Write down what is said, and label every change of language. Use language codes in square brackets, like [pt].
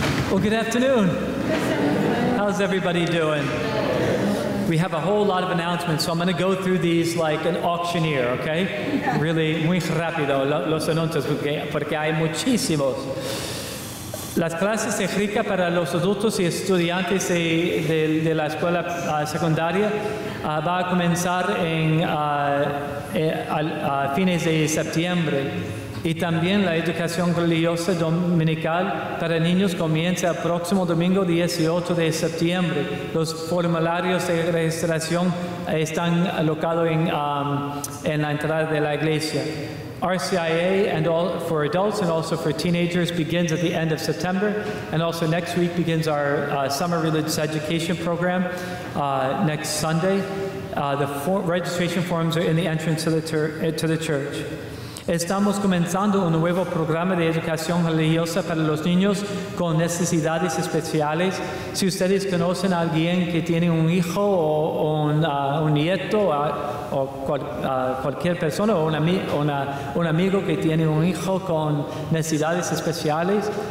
[en] Well, good afternoon. How's everybody doing? We have a whole lot of announcements, so I'm going to go through these like an auctioneer, okay? [es] Really, muy rápido los anuncios, porque hay muchísimos. Las clases de rica para los adultos y estudiantes de la escuela secundaria va a comenzar a fines de septiembre. Y también la educación religiosa dominical para niños comienza el próximo domingo 18 de septiembre. Los formularios de registración están alocados en la entrada de la iglesia. [en] RCIA for adults and also for teenagers begins at the end of September, and also next week begins our summer religious education program next Sunday. The registration forms are in the entrance to the church. [es] Estamos comenzando un nuevo programa de educación religiosa para los niños con necesidades especiales. Si ustedes conocen a alguien que tiene un hijo o un nieto o cualquier persona o un amigo que tiene un hijo con necesidades especiales,